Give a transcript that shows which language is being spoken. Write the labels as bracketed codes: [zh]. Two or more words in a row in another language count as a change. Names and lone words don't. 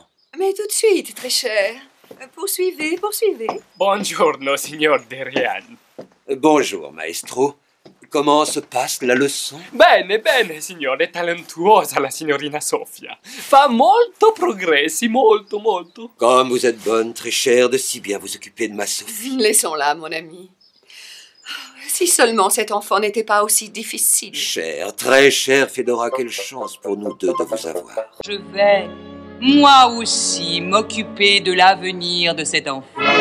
[fr] Mais tout de suite, très cher. Poursuivez, poursuivez. [it] Buongiorno, signor Derian. [fr] Bonjour, maestro. Comment se passe la leçon? [it] Bene, bene, signore, talentuosa la signorina Sofia. Fa molto progressi, molto, molto. [fr] Comme vous êtes bonne, très chère, de si bien vous occuper de ma Sophie. Laissons-la, mon ami. Si seulement cet enfant n'était pas aussi difficile. Chère, très chère Fedora, quelle chance pour nous deux de vous avoir. Je vais, moi aussi, m'occuper de l'avenir de cet enfant.